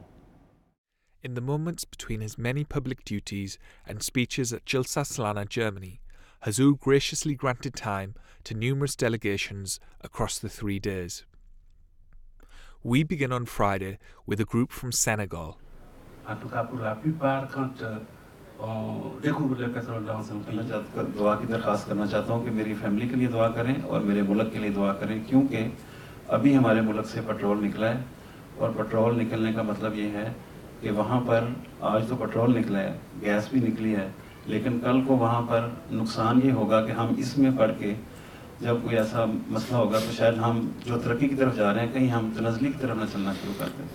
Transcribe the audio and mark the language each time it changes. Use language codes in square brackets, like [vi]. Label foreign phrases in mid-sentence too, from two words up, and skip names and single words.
[en] In the moments between his many public duties and speeches at Jalsasalana, Germany, Huzoor graciously granted time to numerous delegations across the 3 days. We begin on Friday with a group from Senegal. [fr] En tout cas, pour la plupart, quand on découvre le pétrole dans un pays, [ur] دعا کی درخواست کرنا چاہتا ہوں کہ میری فیملی کے لیے دعا کریں اور میرے ملک کے لیے دعا کریں، کیونکہ ابھی ہمارے ملک سے پیٹرول نکلا ہے اور پیٹرول نکلنے کا مطلب یہ ہے کہ وہاں پر آج تو پیٹرول نکلا ہے، گیس بھی نکلی ہے، لیکن کل کو وہاں پر نقصان یہ ہوگا کہ ہم اس میں پڑ کے جب کوئی ایسا مسئلہ ہوگا تو شاید ہم جو ترقی کی طرف جا رہے ہیں کہیں ہم تنزلی کی طرف نہ چلنا شروع کر دیں.